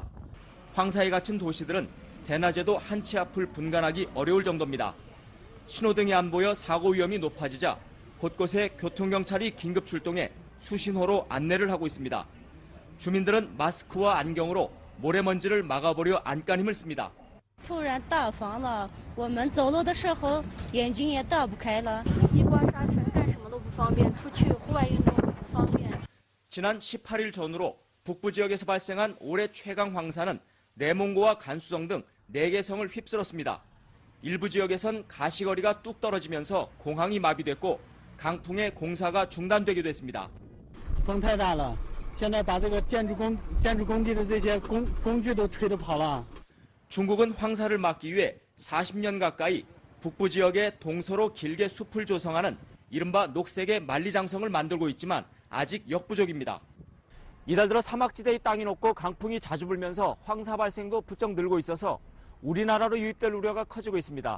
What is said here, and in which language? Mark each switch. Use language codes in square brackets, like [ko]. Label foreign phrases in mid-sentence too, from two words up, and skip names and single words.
[ko] 황사에 갇힌 도시들은 대낮에도 한 치 앞을 분간하기 어려울 정도입니다. 신호등이 안 보여 사고 위험이 높아지자 곳곳에 교통경찰이 긴급 출동해 수신호로 안내를 하고 있습니다. 주민들은 마스크와 안경으로 모래먼지를 막아보려 안간힘을 씁니다. [zh] 突然大风了，我们走路的时候眼睛也打不开了。一刮沙尘，干什么都不方便，出去户外运动都不方便。 [ko] 지난 18일 전후로 북부 지역에서 발생한 올해 최강 황사는 내몽고와 간수성 등 4개 성을 휩쓸었습니다. 일부 지역에선 가시거리가 뚝 떨어지면서 공항이 마비됐고 강풍에 공사가 중단되기도 했습니다. [zh] 风太大了，现在把这个建筑工地的这些工具都吹得跑了。 [ko] 중국은 황사를 막기 위해 40년 가까이 북부 지역에 동서로 길게 숲을 조성하는 이른바 녹색의 만리장성을 만들고 있지만 아직 역부족입니다. 이달 들어 사막지대의 땅이 높고 강풍이 자주 불면서 황사 발생도 부쩍 늘고 있어서 우리나라로 유입될 우려가 커지고 있습니다.